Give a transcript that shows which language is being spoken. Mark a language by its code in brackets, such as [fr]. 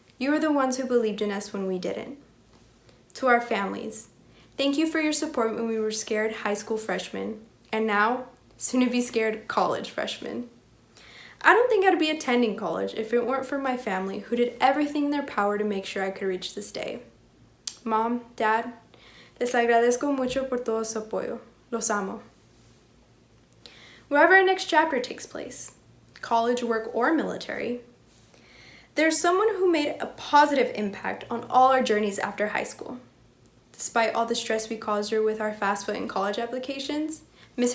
[en] You are the ones who believed in us when we didn't. To our families, thank you for your support when we were scared high school freshmen, and now, soon to be scared college freshmen. I don't think I'd be attending college if it weren't for my family who did everything in their power to make sure I could reach this day. Mom, Dad, [es] les agradezco mucho por todo su apoyo. Los amo. [en] Wherever our next chapter takes place, college, work, or military, there's someone who made a positive impact on all our journeys after high school. Despite all the stress we caused her with our FAFSA and college applications, Ms.